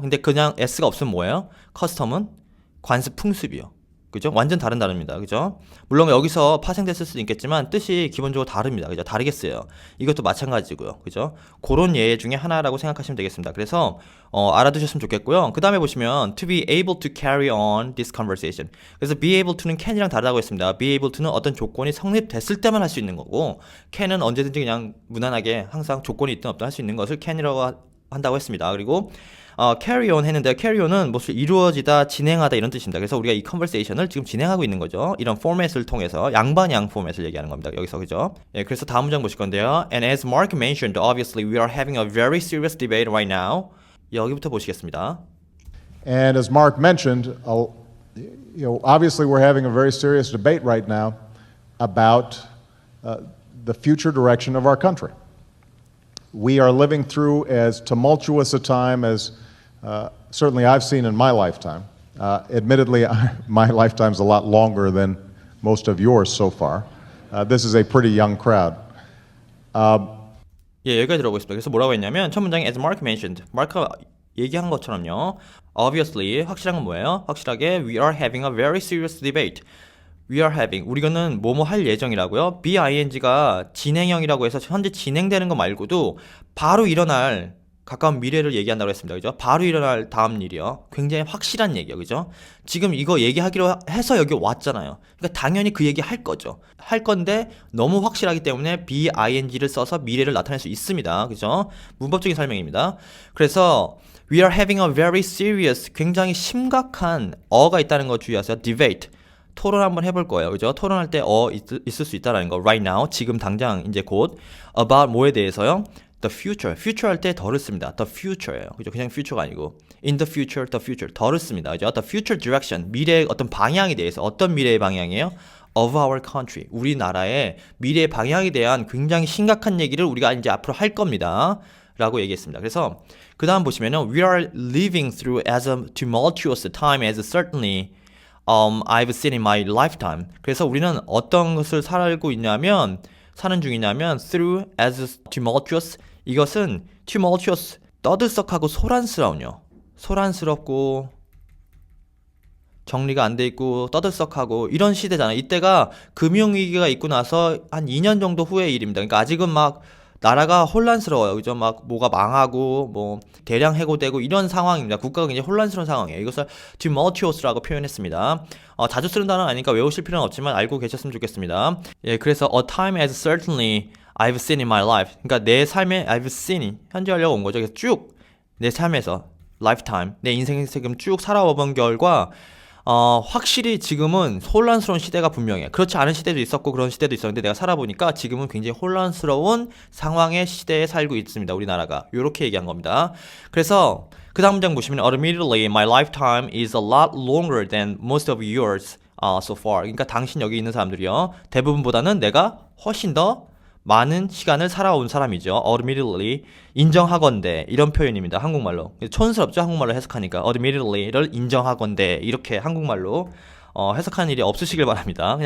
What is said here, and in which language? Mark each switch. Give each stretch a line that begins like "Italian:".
Korean: 근데 그냥 s가 없으면 뭐예요? custom은 관습 풍습이요. 그죠? 완전 다른 단어입니다. 그죠? 물론 여기서 파생됐을 수도 있겠지만 뜻이 기본적으로 다릅니다. 그죠? 다르겠어요. 이것도 마찬가지고요. 그죠? 그런 예 중에 하나라고 생각하시면 되겠습니다. 그래서 알아두셨으면 좋겠고요. 그 다음에 보시면
English: to be able to carry on this conversation.
Korean: 그래서 be able to는 can이랑 다르다고 했습니다. be able to는 어떤 조건이 성립됐을 때만 할 수 있는 거고 can은 언제든지 그냥 무난하게 항상 조건이 있든 없든 할 수 있는 것을 can이라고 한다고 했습니다. 그리고 carry on 했는데 carry on은 무엇을 이루어지다, 진행하다 이런 뜻입니다. 그래서 우리가 이 conversation을 지금 진행하고 있는 거죠. 이런 포맷을 통해서 양반양 포맷을 얘기하는 겁니다. 여기서 그죠? 예, 그래서 다음 문장 보실 건데요.
English: And as Mark mentioned, obviously we are having a very serious debate right now. 여기부터 보시겠습니다. And as Mark mentioned, obviously we're having a very serious debate right now about the future direction of our country. We are living through as tumultuous a time as certainly I've seen in my lifetime. Admittedly, my lifetime's a lot longer than most of yours so far. This is a pretty young crowd.
Korean: 예, 여기까지 들어보겠습니다. 그래서 뭐라고 했냐면 첫 문장에
English: as Mark mentioned,
Korean: 마크가 얘기한 것처럼요. Obviously, 확실한 건 뭐예요? 확실하게
English: we are having a very serious debate. We are having,
Korean: 우리는 뭐뭐 할 예정이라고요. BING가 진행형이라고 해서 현재 진행되는 거 말고도 바로 일어날 가까운 미래를 얘기한다고 했습니다. 그죠? 바로 일어날 다음 일이요. 굉장히 확실한 얘기요. 그죠? 지금 이거 얘기하기로 해서 여기 왔잖아요. 그러니까 당연히 그 얘기 할 거죠. 할 건데 너무 확실하기 때문에 BING를 써서 미래를 나타낼 수 있습니다. 그죠? 문법적인 설명입니다. 그래서
English: we are having a very serious,
Korean: 굉장히 심각한 어가 있다는 거 주의하세요. debate. 토론 한번 해볼 거예요. 그죠? 토론할 때 있을 수 있다라는 거.
English: right now,
Korean: 지금 당장 이제 곧 about 뭐에 대해서요?
English: the future.
Korean: future 할 때 더를 씁니다. the future예요. 그죠? 그냥
English: future가
Korean: 아니고
English: in the future, the future.
Korean: 더를 씁니다. 그죠? the future direction. 미래의 어떤 방향에 대해서 어떤 미래의 방향이에요?
English: of our country.
Korean: 우리나라의 미래의 방향에 대한 굉장히 심각한 얘기를 우리가 이제 앞으로 할 겁니다. 라고 얘기했습니다. 그래서 그 다음 보시면은
English: we are living through as a tumultuous time as certainly I've seen in my lifetime.
Korean: 그래서 우리는 어떤 것을 사는 중이냐면
English: through as tumultuous.
Korean: 이것은 tumultuous, 떠들썩하고 소란스러운요. 소란스럽고 정리가 안 돼 있고 떠들썩하고 이런 시대잖아요. 이때가 금융위기가 있고 나서 한 2년 정도 후의 일입니다. 그러니까 아직은 막 나라가 혼란스러워요. 그죠? 막 뭐가 망하고 뭐 대량 해고되고 이런 상황입니다. 국가가 굉장히 혼란스러운 상황이에요. 이것을 tumultuous라고 표현했습니다. 자주 쓰는 단어는 아니니까 외우실 필요는 없지만 알고 계셨으면 좋겠습니다. 예, 그래서
English: a time as certainly I've seen in my life.
Korean: 그러니까 내 삶에
English: I've seen
Korean: 현재 하려고 온 거죠. 그래서 쭉 내 삶에서 lifetime 내 인생에서 지금 쭉 살아와본 결과 확실히 지금은 혼란스러운 시대가 분명해. 그렇지 않은 시대도 있었고 그런 시대도 있었는데 내가 살아보니까 지금은 굉장히 혼란스러운 상황의 시대에 살고 있습니다. 우리나라가. 이렇게 얘기한 겁니다. 그래서 그 다음 문장 보시면
English: Admittedly, my lifetime is a lot longer than most of yours so far.
Korean: 그러니까 당신 여기 있는 사람들이요. 대부분보다는 내가 훨씬 더 많은 시간을 살아온 사람이죠. Admittedly, 인정하건대 이런 표현입니다. 한국말로. 촌스럽죠? 한국말로 해석하니까. Admittedly를 인정하건대 이렇게 한국말로 해석하는 일이 없으시길 바랍니다.